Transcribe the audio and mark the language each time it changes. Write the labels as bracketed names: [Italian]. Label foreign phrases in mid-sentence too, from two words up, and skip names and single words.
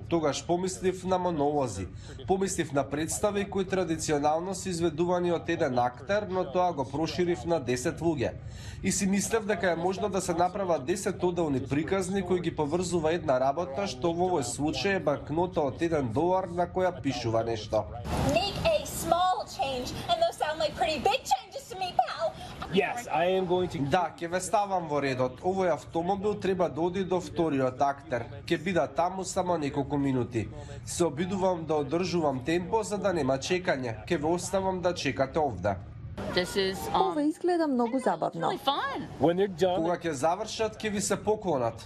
[Macedonian] Тогаш помислив на монолози. Помислив на представи кои традиционално се изведувани од еден актер, но тоа го проширив на 10 луѓе. И си мислев дека е можно да се направат 10 оделни приказни кои ги поврзува една работа, што во овој случај е банкнота од $1 на која пишува нешто. [English] Make a small change, and those sound like pretty big changes to me, pal. Yes, I am going to... [Macedonian] Да, ќе ве ставам во редот. Овој автомобил треба да оди до вториот актер. Ќе бида таму само неколку минути. Се обидувам да одржувам темпо за да нема чекање. Ќе ве оставам да чекате овде. Ова изгледа многу забавно. Кога ќе завршат, ќе ви се поклонат.